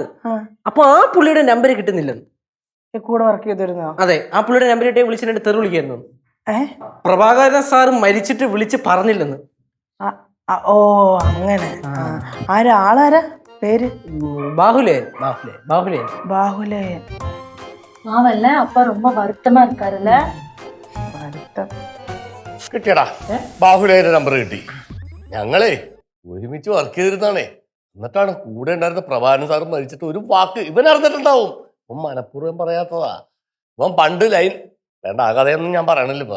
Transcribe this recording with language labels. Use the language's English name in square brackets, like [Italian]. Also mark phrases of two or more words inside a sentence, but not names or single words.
[Malayalam] അപ്പൊ ആ പുള്ളിയുടെ നമ്പർ കിട്ടുന്നില്ലെന്ന്. കൂടെ വർക്ക് ചെയ്തിരുന്നോ? അതെ, ആ പുള്ളിയുടെ നമ്പർ കിട്ടിയ വിളിച്ചിട്ട് തെറി വിളിക്കായിരുന്നു. പ്രഭാകരൻ സാറ് മരിച്ചിട്ട് വിളിച്ച് പറഞ്ഞില്ലെന്ന്. ഓ അങ്ങനെ. ആരാളാരാ പേര്? ബാഹുലേയൻ. [Tamil] பாவல்ல அப்பா ரொம்ப வருத்தமா இருக்காருல்ல. [Malayalam] കിട്ടിയടാ, ബാഹുലേന്റെ നമ്പർ കിട്ടി. ഞങ്ങളെ ഒരുമിച്ച് വർക്ക് ചെയ്തിരുന്നാണേ. എന്നിട്ടാണ് കൂടെ ഉണ്ടായിരുന്ന പ്രഭാകരൻ സാറ് മരിച്ചിട്ട് ഒരു വാക്ക് ഇവൻ അറിഞ്ഞിട്ടുണ്ടാവും. ഇവൻ മനഃപൂർവ്വം പറയാത്തതാ. ഇവൻ പണ്ട് ലൈൻ വേണ്ട, ആ കഥയൊന്നും ഞാൻ പറയണില്ല ഇപ്പൊ.